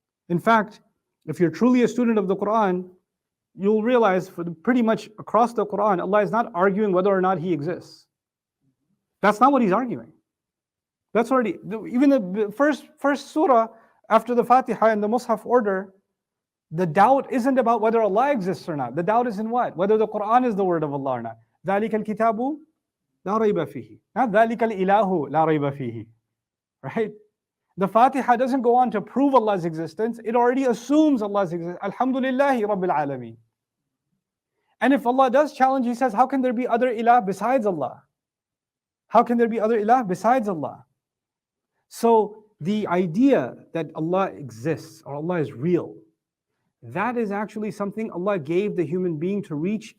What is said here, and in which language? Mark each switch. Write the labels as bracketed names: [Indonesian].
[English] In fact, if you're truly a student of the Quran, you'll realize pretty much across the Quran, Allah is not arguing whether or not He exists. That's not what He's arguing. That's already, even the first surah after the Fatiha in the Mus'haf order, the doubt isn't about whether Allah exists or not. The doubt is in what? Whether the Quran is the word of Allah or not. [Arabic] ذَلِكَ الْكِتَابُ لَا رَيْبَ فِيهِ. [English] Not [Arabic] ذَلِكَ الْإِلَهُ لَا رَيْبَ فِيهِ. [English] Right? The Fatiha doesn't go on to prove Allah's existence. It already assumes Allah's existence. [Arabic] Alhamdulillahi Rabbil Alameen. [English] And if Allah does challenge, He says, how can there be other ilah besides Allah? How can there be other ilah besides Allah? So the idea that Allah exists or Allah is real, that is actually something Allah gave the human being to reach.